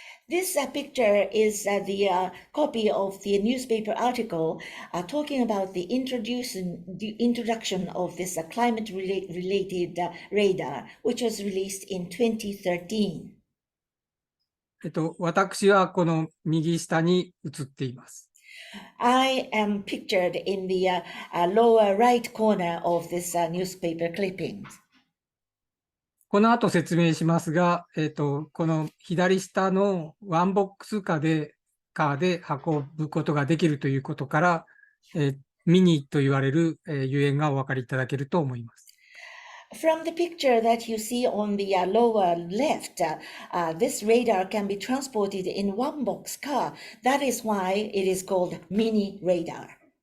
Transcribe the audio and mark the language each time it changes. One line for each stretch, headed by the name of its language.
English: This picture is the copy of the newspaper article talking about the introduction of this climate-related radar, which was released in 2013.
Japanese: 私はこの右下に写っています。
English: I am pictured in the lower right corner of this newspaper clipping.
Japanese: この後説明しますが、この左下のワンボックスカーで運ぶことができるということから、ミニと言われる、ゆえんがお分かりいただけると思います。
English: From the picture that you see on the lower left, this radar can be transported in one box car. That is why it is called mini radar.